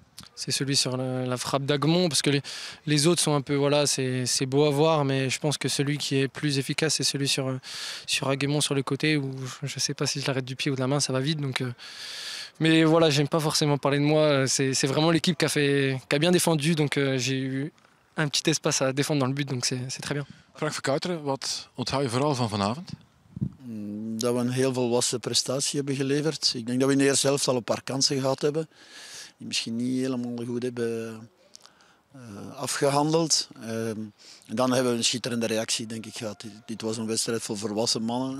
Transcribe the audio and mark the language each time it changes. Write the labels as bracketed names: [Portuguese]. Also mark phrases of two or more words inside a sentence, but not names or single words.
[French] C'est celui sur la frappe d'Agmont, parce que les autres sont un peu, voilà, c'est beau à voir, mais je pense que celui qui est plus efficace, c'est celui sur Agmont sur le côté, où je ne sais pas si je l'arrête du pied ou de la main, ça va vite. Donc, mais voilà, j'aime pas forcément parler de moi, c'est vraiment l'équipe qui a bien défendu, donc j'ai eu un petit espace à défendre dans le but, donc c'est très bien. [Dutch] Frank Verkouteren, wat onthoud je vooral van vanavond? Dat we een heel volwassen prestatie hebben geleverd. Ik denk dat we in de eerste helft al een paar kansen gehad hebben. Die misschien niet helemaal goed hebben afgehandeld. En dan hebben we een schitterende reactie, denk ik, gehad. Dit was een wedstrijd voor volwassen mannen.